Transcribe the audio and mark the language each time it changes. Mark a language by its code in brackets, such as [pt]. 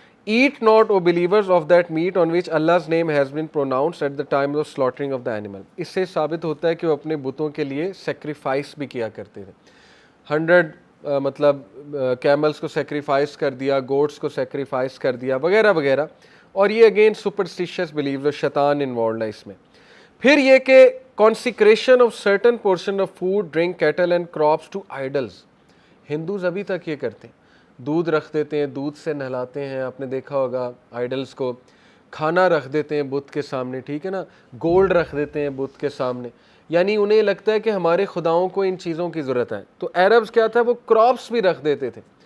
[en] Eat not, O believers, of that meat on which Allah's name has been pronounced at the time of slaughtering of the animal. [ur] اس سے ثابت ہوتا ہے کہ وہ اپنے بتوں کے لیے سیکریفائس بھی کیا کرتے تھے. 100 مطلب کیملز کو سیکریفائس کر دیا, گوٹس کو سیکریفائس کر دیا وغیرہ وغیرہ. اور یہ اگین سپرسٹیشیس بلیوز اور شیطان انوالوڈ ہے اس میں. پھر یہ کہ [en] consecration of certain portion of food, drink, cattle and crops to idols. [ur] Hindus ابھی تک یہ کرتے ہیں, دودھ رکھ دیتے ہیں, دودھ سے نہلاتے ہیں, آپ نے دیکھا ہوگا آئیڈلز کو. کھانا رکھ دیتے ہیں بت کے سامنے, ٹھیک ہے نا, گولڈ رکھ دیتے ہیں بت کے سامنے. یعنی انہیں لگتا ہے کہ ہمارے خداؤں کو ان چیزوں کی ضرورت ہے. تو عربز کیا تھا, وہ کراپس بھی رکھ دیتے تھے.